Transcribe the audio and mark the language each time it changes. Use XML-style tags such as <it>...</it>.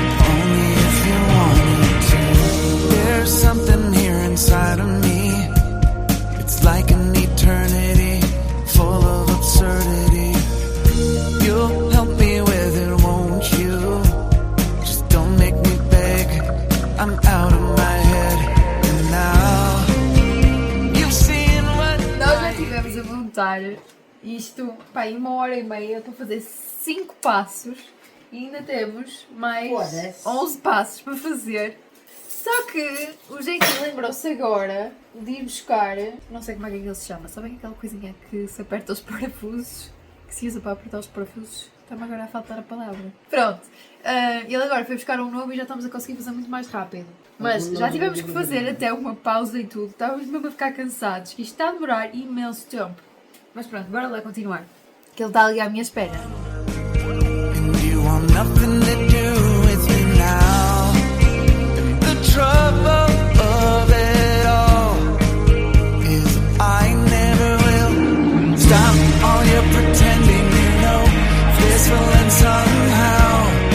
<en>Only if you wanted to. There's something here inside of me. It's like an eternity full of absurdity. You'll help me with it, won't you? Just don't make me beg. I'm out of my head. And now you've seen what</en> <pt>nós já tivemos a montar isto, pá, em 1h30 para fazer 5 passos e ainda temos mais 11 passos para fazer. Só que o Jeito lembrou-se agora de ir buscar, não sei como é que ele se chama, sabem aquela coisinha que se aperta os parafusos, que se usa para apertar os parafusos? Está-me agora a faltar a palavra. Pronto, ele agora foi buscar um novo e já estamos a conseguir fazer muito mais rápido. Mas já tivemos que fazer até uma pausa e tudo, estávamos mesmo a ficar cansados, isto está a demorar imenso tempo. Mas pronto, bora lá continuar, que ele está ali à minha espera.</pt> <en>And you want nothing to do with me now. The trouble of it all is I never will stop all your pretending, you know this will end somehow.</en>